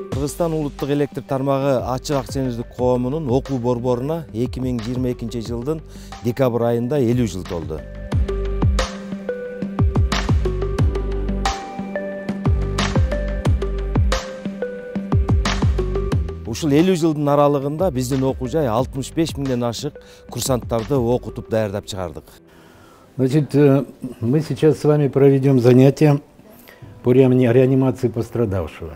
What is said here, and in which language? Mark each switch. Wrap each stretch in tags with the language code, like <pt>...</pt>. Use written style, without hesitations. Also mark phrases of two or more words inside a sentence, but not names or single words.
<ky>Кыргызстан улуттук электр тармагы ачык акционердик коомунун окуу борборуна 2022 жылдын декабрь айында 50 жыл толду. Ушул 50 жылдын аралыгында биздин окуу жай 65 миңден ашык курсанттарды окутуп даярдап чыгардык.</ky> <ru>Значит, мы сейчас с вами проведем занятие по реанимации пострадавшего.</ru>